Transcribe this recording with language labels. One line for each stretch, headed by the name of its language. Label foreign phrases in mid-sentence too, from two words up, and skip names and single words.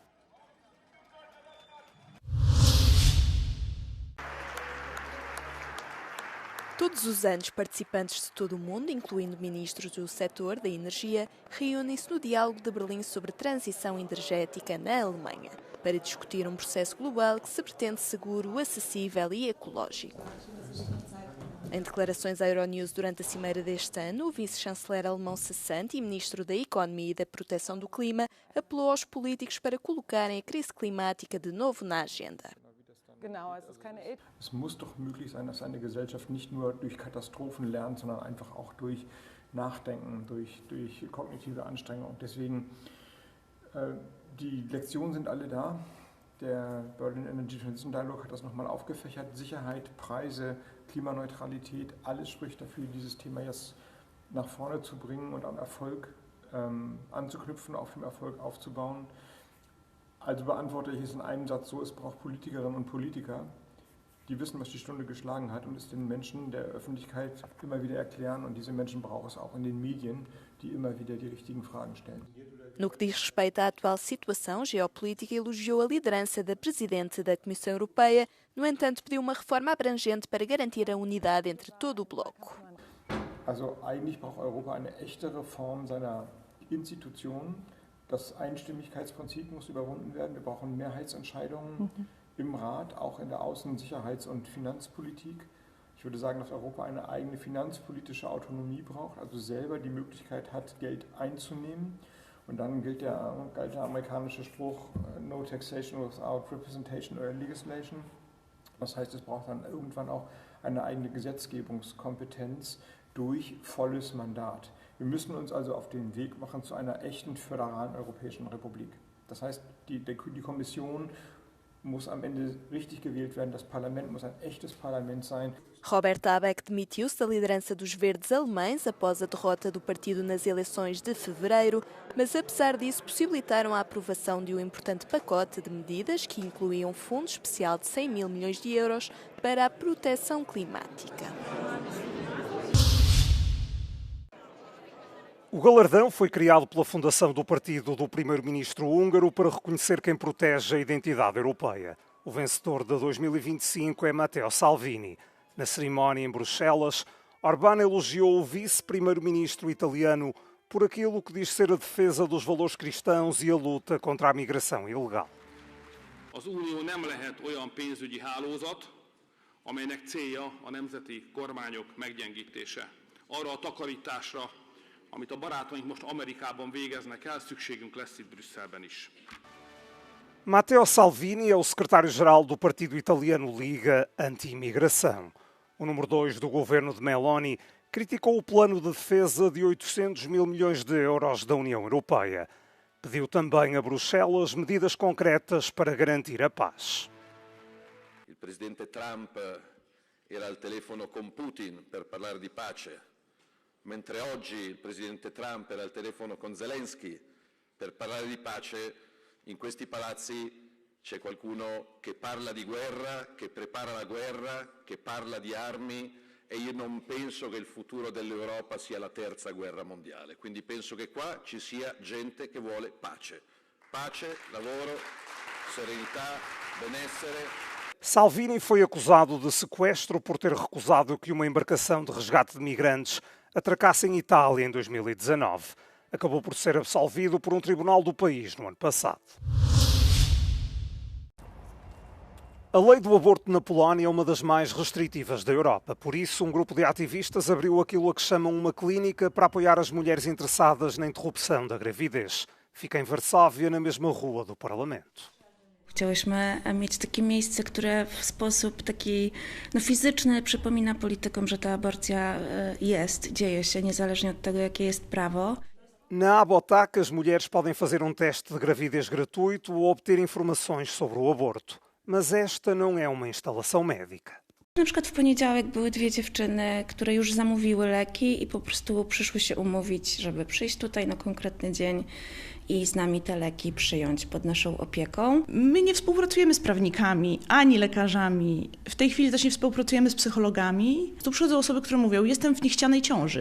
Portuguese: Todos os anos, participantes de todo o mundo, incluindo ministros do setor da energia, reúnem-se no Diálogo de Berlim sobre transição energética na Alemanha, para discutir um processo global que se pretende seguro, acessível e ecológico. Em declarações à Euronews durante a cimeira deste ano, o vice-chanceler alemão cessante e ministro da Economia e da Proteção do Clima apelou aos políticos para colocarem a crise climática de novo na agenda.
German: Es muss doch möglich sein, dass eine Gesellschaft nicht nur durch Katastrophen lernt, sondern einfach auch durch Nachdenken, durch kognitive Anstrengung. Und deswegen, die Lektionen sind alle da. Der Berlin Energy Transition Dialogue hat das nochmal aufgefächert. Sicherheit, Preise, Klimaneutralität, alles spricht dafür, dieses Thema jetzt nach vorne zu bringen und am Erfolg anzuknüpfen, auf dem Erfolg aufzubauen. Also beantworte ich es in einem Satz so, es braucht Politikerinnen und Politiker, die wissen, was die Stunde geschlagen hat und es den Menschen der Öffentlichkeit immer wieder erklären. Und diese Menschen braucht es auch in den Medien, die immer wieder die richtigen Fragen stellen.
Portuguese: No que diz respeito à atual situação geopolítica, elogiou a liderança da Presidente da Comissão Europeia, no entanto pediu uma reforma abrangente para garantir a unidade entre todo o bloco.
German: Also eigentlich braucht Europa eine echte Reform seiner Institutionen. Das Einstimmigkeitsprinzip muss überwunden werden. Wir brauchen Mehrheitsentscheidungen im Rat, auch in der Außen-, Sicherheits- und Finanzpolitik. Ich würde sagen, dass Europa eine eigene finanzpolitische Autonomie braucht, also selber die Möglichkeit hat, Geld einzunehmen. Und dann gilt der amerikanische Spruch,
English: no taxation without representation or legislation.
German: Das heißt, es braucht dann irgendwann auch eine eigene Gesetzgebungskompetenz durch volles Mandat. Wir müssen uns also auf den Weg machen zu einer echten föderalen Europäischen Republik. Das heißt, die Kommission muss am Ende richtig gewählt werden, das Parlament muss ein echtes Parlament sein.
Portuguese: Robert Habeck demitiu-se da liderança dos verdes alemães após a derrota do partido nas eleições de fevereiro, mas apesar disso possibilitaram a aprovação de um importante pacote de medidas que incluía um fundo especial de 100 mil milhões de euros para a proteção climática. O galardão foi criado pela fundação do partido do primeiro-ministro húngaro para reconhecer quem protege a identidade europeia. O vencedor de 2025 é Matteo Salvini. Na cerimónia em Bruxelas, Orbán elogiou o vice-primeiro-ministro italiano por aquilo que diz ser a defesa dos valores cristãos e a luta contra a migração ilegal.
Hungarian: Az Unió nem lehet olyan pénzügyi hálózat, amelynek célja a nemzeti kormányok meggyengítése. Arra a takarításra, amit a barátaink most Amerikában végeznek el, szükségünk lesz itt Brüsszelben is.
Portuguese: Matteo Salvini é o secretário-geral do partido italiano Liga Anti-Imigração. O número 2 do governo de Meloni criticou o plano de defesa de 800 mil milhões de euros da União Europeia. Pediu também a Bruxelas medidas concretas para garantir a paz.
Italian: Il presidente Trump era al telefono con Putin per parlare di pace. Mentre oggi il presidente Trump era al telefono con Zelensky per parlare di pace, in questi palazzi c'è qualcuno che parla di guerra, che prepara la guerra, che parla di armi e io non penso che il futuro dell'Europa sia la terza guerra mondiale. Quindi penso che qua ci sia gente che vuole pace. Pace, lavoro, serenità, benessere.
Portuguese: Salvini foi acusado de sequestro por ter recusado que uma embarcação de resgate de migrantes atracasse em Itália em 2019. Acabou por ser absolvido por um tribunal do país no ano passado. A lei do aborto na Polónia é uma das mais restritivas da Europa. Por isso, um grupo de ativistas abriu aquilo a que chamam uma clínica para apoiar as mulheres interessadas na interrupção da gravidez. Fica em Varsóvia, na mesma rua do Parlamento.
Polish: Chciałyśmy mieć takie miejsce, które w sposób taki fizyczny przypomina politykom, że ta aborcja dzieje się, niezależnie od tego, jakie jest prawo.
Portuguese: Na Abotac, as mulheres podem fazer teste de gravidez gratuito ou obter informações sobre o aborto. Mas esta não é uma instalação médica.
Polish: Na przykład w poniedziałek były 2 dziewczyny, które już zamówiły leki i po prostu przyszły się umówić, żeby przyjść tutaj na konkretny dzień i z nami te leki przyjąć pod naszą opieką. My nie współpracujemy z prawnikami, ani lekarzami. W tej chwili też nie współpracujemy z psychologami. Tu przychodzą osoby, które mówią, jestem w niechcianej ciąży.